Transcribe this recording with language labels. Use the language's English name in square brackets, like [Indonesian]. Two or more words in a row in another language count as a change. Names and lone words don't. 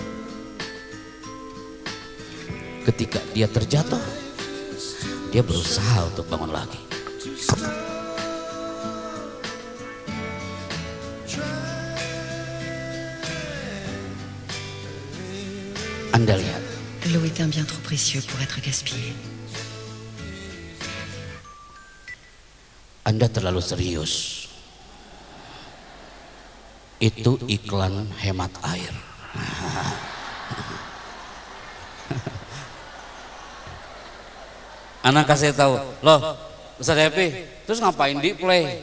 [Indonesian] Ketika dia terjatuh, dia berusaha untuk bangun lagi. Anda lihat. [French] L'eau est un bien trop précieux pour être gaspillé. [Indonesian] Anda terlalu serius. Itu iklan hemat air. Anak kasih tahu, loh Ustaz Happy, terus ngapain di play?